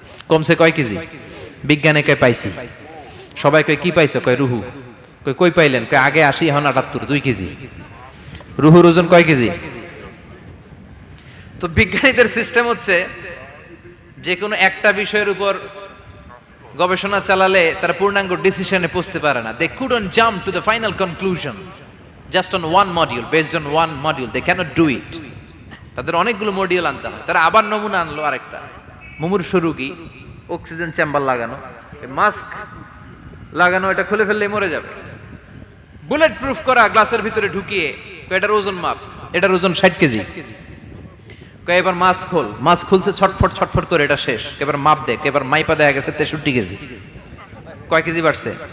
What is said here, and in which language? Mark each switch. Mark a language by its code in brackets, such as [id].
[bn] কমছে কয় কেজি? বিজ্ঞানে কয় পাইছি। সবাই কয় কি পাইছো? কয় রুহু। কয় কই পাইলেন? কয় আগে 80, এখন 78, 2 কেজি। রুহুর ওজন কয় কেজি? তো বিজ্ঞানীদের সিস্টেম হচ্ছে যে কোনো একটা বিষয়ের উপর গবেষণা চালালে তারা পূর্ণাঙ্গ ডিসিশনে পৌঁছতে পারে না। [en] They couldn't jump to the final conclusion just on one module, based on one module. They cannot do it. [bn] তাদের অনেকগুলো মডিউল আনতে হয়। তারা আবার নমুনা আনলো আরেকটা। মুমূর্ষ রোগী, অক্সিজেন চেম্বার লাগানো, মাস্ক লাগানো, এটা খুলে ফেললে মরে যাবে। বুলেট প্রুফ করা গ্লাসের ভিতরে ঢুকিয়ে এটার ওজন মাপ, এটার ওজন 60 কেজি। এবার মাছ খুলছে ছটফট ছটফট করে, এটা শেষ। এবার মাপ দেখ, এবার মাইপা দেখা গেছে 63 কেজি। কয় কেজি বাড়ছে?